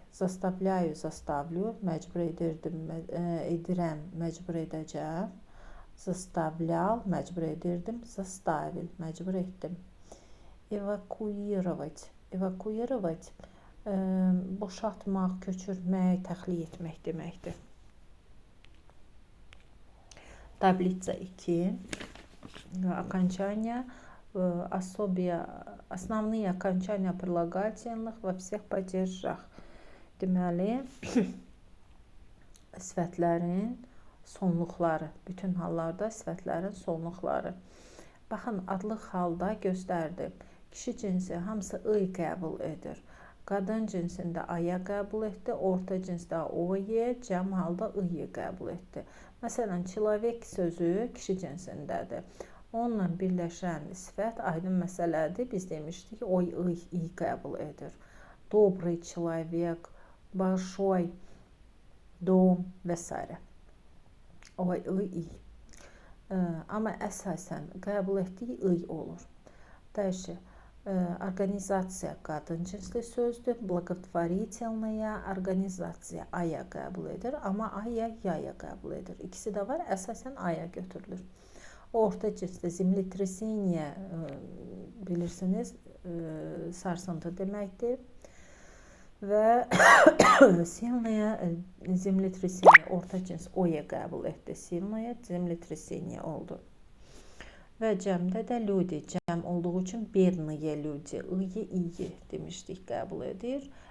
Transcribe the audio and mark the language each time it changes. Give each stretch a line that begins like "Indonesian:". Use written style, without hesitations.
Russian: Заставляю, заставлю,
Azerbaijani: məcbur edirdim, edirəm, məcbur edəcəm.
Russian: Заставлял,
Azerbaijani: məcbur edirdim.
Russian: Заставил,
Azerbaijani: məcbur etdim.
Russian: Evakuировать, evakuировать,
Azerbaijani: boşaltmaq, köçürmək, təxliyə etmək deməkdir.
Russian: Таблица 2. Окончания, основные окончания прилагательных во всех падежах.
Azerbaijani: Deməli, sifətlərin sonluqları, bütün hallarda sifətlərin sonluqları. Baxın, adlıq halda göstərdi. Kişi cinsi hamısı ı qəbul edir. Qadın cinsində aya qəbul etdi. Orta cinsdə oye, cəm halda ı'yı qəbul etdi. Məsələn, человек sözü kişi cinsindədir. Onunla birləşən sifət aydın məsələdir. Biz demişdik, oy, ı'yı qəbul edir.
Russian: Добрый человек, большой dom
Azerbaijani: və s. Oy, ı'yı. Amma əsasən qəbul etdiyi ı'y olur. Dəlşi. Organizasiya qadın cinsli sözdür. Благотворительная organizasiya aya qəbul edir. Amma aya, yaya qəbul edir. İkisi də var. Əsasən aya götürülür. Orta cinsli землетрясение bilirsiniz, sarsıntı deməkdir. Və
Russian: сильное землетрясение,
Azerbaijani: orta cins oya qəbul etdi.
Russian: Сильное землетрясение oldu.
Azerbaijani: Və cəmdə də люди, cəm olduğu üçün
Russian: бедные люди,
Azerbaijani: ı'yı, iyi demişdik, qəbul edir.